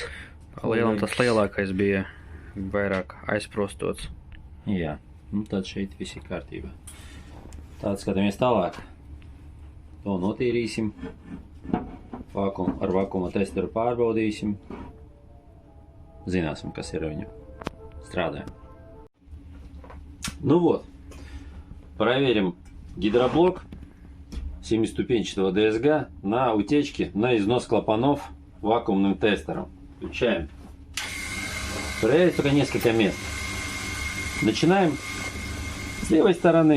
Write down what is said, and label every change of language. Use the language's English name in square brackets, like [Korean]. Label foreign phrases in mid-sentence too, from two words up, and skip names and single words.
[Latvian] Pa lielam tas lielākais bija vairāk aizprostots. Jā, nu tad šeit viss ir kārtībā. Tātad skatāmies tālāk. To notīrīsim. Ar vakuma testeru pārbaudīsim. Zināsim, kas ir ar viņu. Strādājam. [Russian] Ну вот, проверим гидроблок 7-ступенчатого ДСГ на утечке, на износ клапанов вакуумным тестером. Включаем. Проверить только несколько мест. Начинаем с левой стороны.